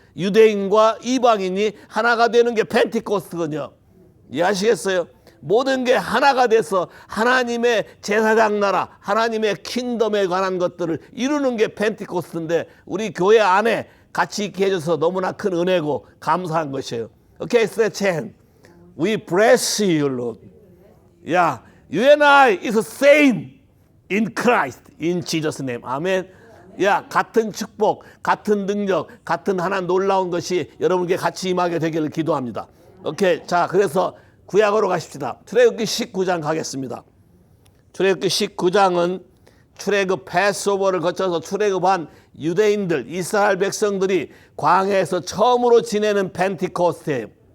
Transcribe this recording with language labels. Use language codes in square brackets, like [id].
[ko] 유대인과 이방인이 하나가 되는 게 펜티코스트거든요. 이해하시겠어요? 모든 게 하나가 돼서 하나님의 제사장 나라, 하나님의 킹덤에 관한 것들을 이루는 게 펜티코스트인데 우리 교회 안에 같이 있게 해줘서 너무나 큰 은혜고 감사한 것이에요. [en] Okay, stretch hand. We bless you, Lord. You and I is the same in Christ, in Jesus' name. [ko] 아멘. 같은 축복, 같은 능력, 같은 하나 놀라운 것이 여러분께 같이 임하게 되기를 기도합니다. 오케이. 자, 그래서 구약으로 가십시다. 출애굽기 19장 가겠습니다. 출애굽기 19장은 출애굽 패스오버를 거쳐서 출애굽한 유대인들, 이스라엘 백성들이 광야에서 처음으로 지내는 펜티코스트예요.